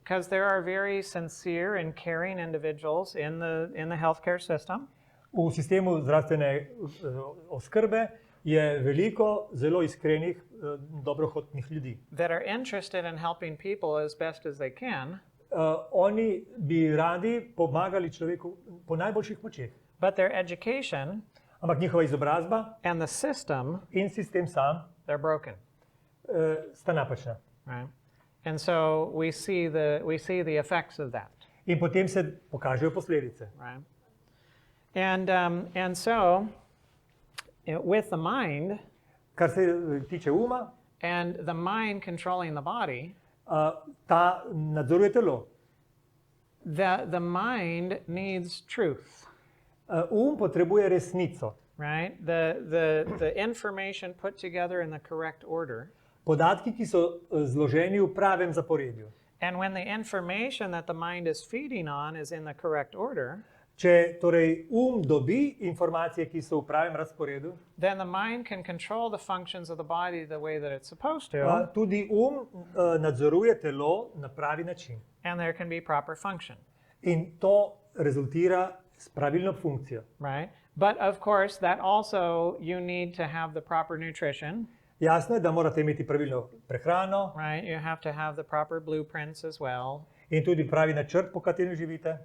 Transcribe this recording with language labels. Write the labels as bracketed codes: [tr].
[en] because there are very sincere and caring individuals in the healthcare system. [sl] V sistemu zdravstvene oskrbe je veliko zelo iskrenih, dobrohotnih ljudi. [en] That are interested in helping people as best as they can, [sl] Oni bi radi pomagali človeku po najboljših močeh. [en] but their education [sl] Ampak njihova izobrazba [en] and the system, [sl] in sistem sam [en] they're broken. [sl] sta napačna. [en] Right, and so we see the effects of that. [sl] In potem se pokažejo posledice. [en] Right, and so with the mind [sl] Kar se tiče uma, [en] and the mind controlling the body, [sl] ta nadzoruje telo. [en] the mind needs truth. [sl] Potrebuje resnico. [en] Right, the information put together in the correct order. [sl] Podatki, ki so zloženi v pravem zaporedju. [en] And when the information that the mind is feeding on is in the correct order, [sl] Če torej dobi informacije, ki so v pravem razporedu, [en] then the mind can control the functions of the body the way that it's supposed to, [sl] tudi nadzoruje telo na pravi način. [en] and there can be proper function. [sl] In to rezultira s pravilno funkcijo. [en] Right, but of course that also you need to have the proper nutrition. [sl] Jasno je, da morate imeti pravilno prehrano, [en] Right, you have to have the proper blueprints as well. [sl] in tudi pravi načrt, po katerem živite.